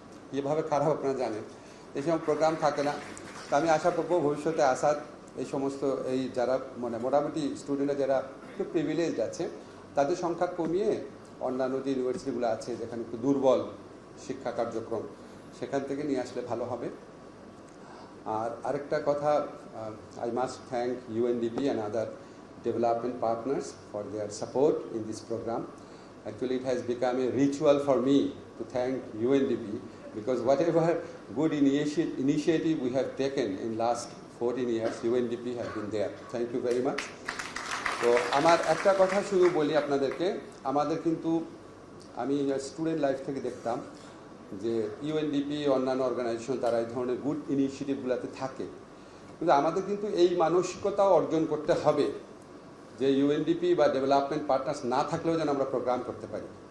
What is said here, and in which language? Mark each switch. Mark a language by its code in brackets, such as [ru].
[bn] কীভাবে খারাপ আপনারা জানেন, এই সময় প্রোগ্রাম থাকে না। তো আমি আশা করবো ভবিষ্যতে আসাদ এই সমস্ত এই যারা মানে মোটামুটি স্টুডেন্টরা যারা একটু প্রিভিলেজড আছে, তাদের সংখ্যা কমিয়ে অন্যান্য যে ইউনিভার্সিটিগুলো আছে যেখানে একটু দুর্বল শিক্ষা কার্যক্রম, সেখান থেকে নিয়ে আসলে ভালো হবে। আর আরেকটা কথা, [en] I must thank UNDP and other development partners for their support in this program. Actually, it has become a ritual for me to thank UNDP, because whatever good initiative we have taken in last 14 years, UNDP has been there. Thank you very much. [bn] তো আমার একটা কথা শুধু বলি আপনাদেরকে, আমাদের কিন্তু আমি স্টুডেন্ট লাইফ থেকে দেখতাম যে UNDP, অন্যান্য অর্গানাইজেশন, তারা এই ধরনের গুড ইনিশিয়েটিভগুলোতে থাকে, কিন্তু আমাদের কিন্তু এই মানসিকতাও অর্জন করতে হবে যে UNDP বা ডেভেলপমেন্ট পার্টনার্স না থাকলেও যেন আমরা প্রোগ্রাম করতে পারি।